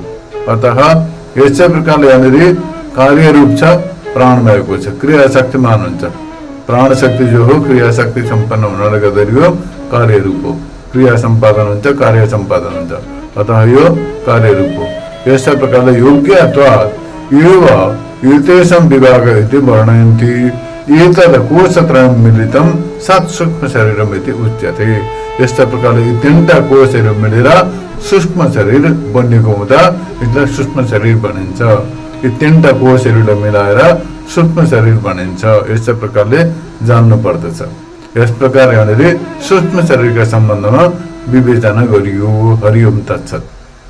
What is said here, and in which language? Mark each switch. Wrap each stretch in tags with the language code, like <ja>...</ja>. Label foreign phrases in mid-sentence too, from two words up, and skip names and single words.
<ne>अतः यस्तै प्रकारले यहाँनिर कार्य रूप छ, प्राणमय कोश क्रिया शक्तिमान हुन्छ। प्राण शक्ति जो हो क्रिया शक्ति सम्पन्न हुनाले गर्दाखेरि यो कार्य रूप हो, क्रिया सम्पादन हुन्छ, कार्य सम्पादन हुन्छ। अतः यो कार्य रूप हो। यस्तै प्रकारले</ne> <sa>योग्यत्वात् एव एतेषां विभाग इति वर्णयन्ति। एतद् कोशत्रयं मिलितं सत् सूक्ष्म शरीरम् इति उच्यते।</sa> <ne>यस्ता प्रकारले यी 3टा कोशहरू मिलेर सूक्ष्म शरीर बनिएको हुँदा यसलाई सूक्ष्म शरीर भनिन्छ। यी 3टा कोशहरूलाई मिलाएर सूक्ष्म शरीर भनिन्छ। यस्तै प्रकारले जान्नु पर्दछ। यस प्रकार यहाँनिर सूक्ष्म शरीरका सम्बन्धमा विवेचना गरियो।</ne> <sa>हरि ओम तत्सत्।</sa>